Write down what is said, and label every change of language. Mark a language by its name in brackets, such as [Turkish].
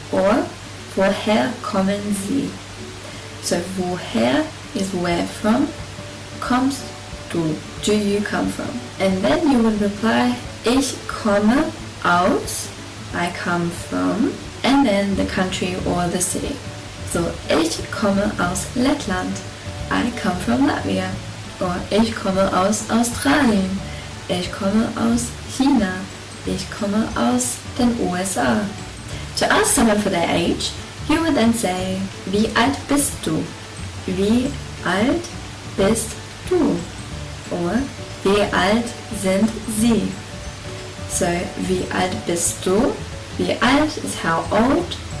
[English] Or [German] woher kommen Sie? [English] So, woher is where from, [German] kommst du, [English] do you come from? And then you would reply [German] ich komme aus, [English] I come from, and then the country or the city. So, [German] ich komme aus Lettland, [English] I come from Latvia. [German] Or ich komme aus Australien, ich komme aus China, ich komme aus den USA. [English] To ask someone for their age, you would then say [German] wie alt bist du? Wie alt bist du? Or wie alt sind Sie? So, wie alt bist du? Wie alt [English] is how old.